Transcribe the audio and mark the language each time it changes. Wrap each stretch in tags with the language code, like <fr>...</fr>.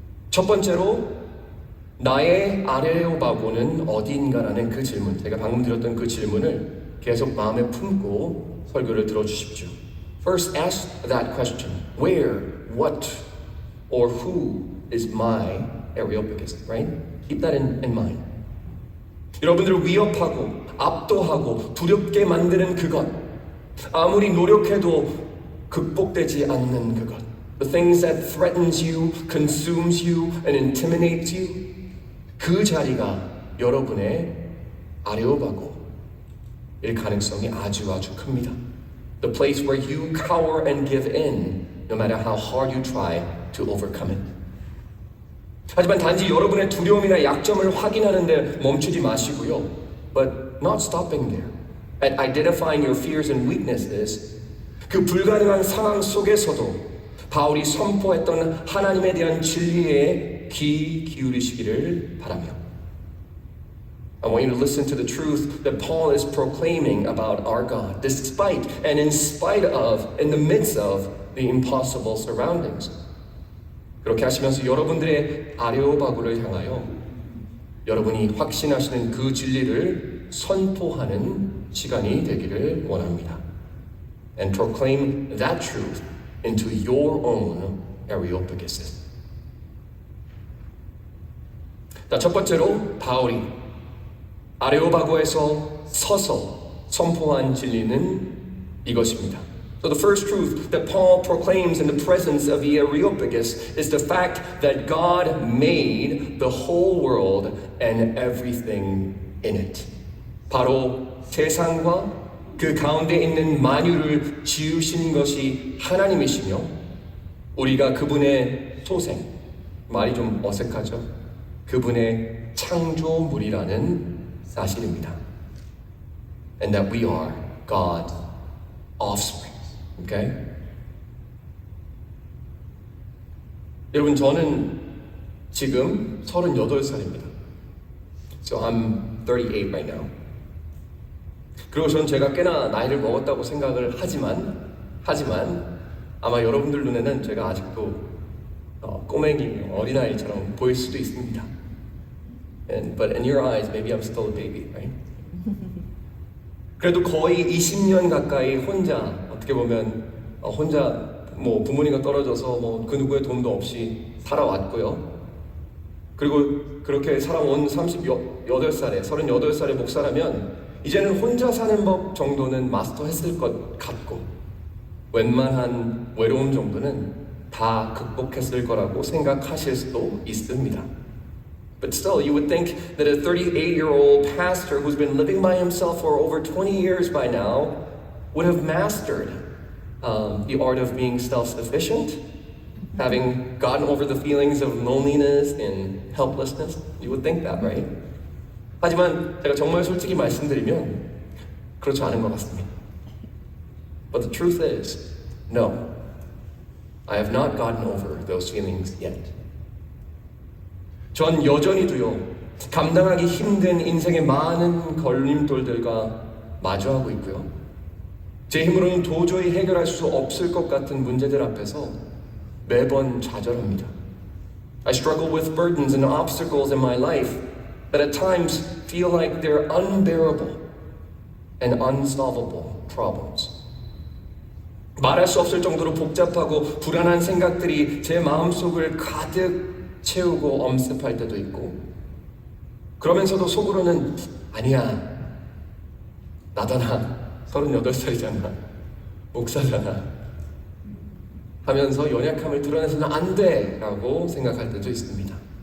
<ko>첫 번째로 나의 아레오바고는 어디인가라는 그 질문, 제가 방금 드렸던 그 질문을 계속 마음에 품고 설교를 들어주십시오.</ko> <en>First, ask that question. Where, what, or who is my Areopagus, right? Keep that in mind.</en> <ko>여러분들을 위협하고 압도하고 두렵게 만드는 그것, 아무리 노력해도 극복되지 않는 그것,</ko> <en>the things that threatens you, consumes you, and intimidates you,</en> <ko>그 자리가 여러분의 아레오바고일 가능성이 아주 큽니다.</ko> <en>The place where you cower and give in, no matter how hard you try to overcome it.</en> <ko>하지만 단지 여러분의 두려움이나 약점을 확인하는데 멈추지 마시고요.</ko> <en>But not stopping there. At identifying your fears and weaknesses,</en> <ko>그 불가능한 상황 속에서도 바울이 선포했던 하나님에 대한 진리에 귀 기울이시기를 바라며</ko> <en>I want you to listen to the truth that Paul is proclaiming about our God, despite and in spite of, in the midst of the impossible surroundings.</en> <ko>그렇게 하시면서 여러분들의 아레오바고를 향하여 여러분이 확신하시는 그 진리를 선포하는 시간이 되기를 원합니다.</ko> <en>And proclaim that truth into your own Areopaguses.</en> <ko>자, 첫 번째로 바울이 아레오바고에서 서서 선포한 진리는 이것입니다.</ko> <en>So the first truth that Paul proclaims in the presence of the Areopagus is the fact that God made the whole world and everything in it.</en> <ko>바로 세상과 그 가운데 있는 만유를 지으신 것이 하나님이시며 우리가 그분의 소생, 말이 좀 어색하죠? 그분의 창조물이라는 사실입니다.</ko> <en>And that we are God's offspring. Okay?</en> <ko>여러분, 저는 지금 38살입니다.</ko> <en>So I'm 38 right now.</en> <ko>그리고 저는 제가 꽤나 나이를 먹었다고 생각을 하지만 아마 여러분들 눈에는 제가 아직도 꼬맹이, 어린아이처럼 보일 수도 있습니다.</ko> <en>But in your eyes, maybe I'm still a baby, right?</en> <ko>그래도 거의 20년 가까이 혼자, 어떻게 보면 혼자 뭐 부모님과 떨어져서 그 누구의 도움도 없이 살아왔고요. 그리고 그렇게 살아온 38살에 목사라면 이제는 혼자 사는 법 정도는 마스터했을 것 같고 웬만한 외로움 정도는 다 극복했을 거라고 생각하실 수도 있습니다.</ko> <en>But still, you would think that a 38-year-old pastor who's been living by himself for over 20 years by now would have mastered the art of being self-sufficient, having gotten over the feelings of loneliness and helplessness. You would think that, right?</en> <ko>하지만 제가 정말 솔직히 말씀드리면 그렇지 않은 것 같습니다.</ko> <en>But the truth is, no, I have not gotten over those feelings yet.</en> <ko>전 여전히도요, 감당하기 힘든 인생의 많은 걸림돌들과 마주하고 있고요. 제 힘으로는 도저히 해결할 수 없을 것 같은 문제들 앞에서 매번 좌절합니다.</ko> <en>I struggle with burdens and obstacles in my life that at times feel like they're unbearable and unsolvable problems.</en> <ko>말할 수 없을 정도로 복잡하고 불안한 생각들이 제 마음속을 가득 채우고 엄습할 때도 있고 그러면서도 속으로는 아니야, 나잖아, 38살이잖아, 목사잖아 하면서 연약함을 드러내서는 안 돼 라고 생각할 때도 있습니다.</ko>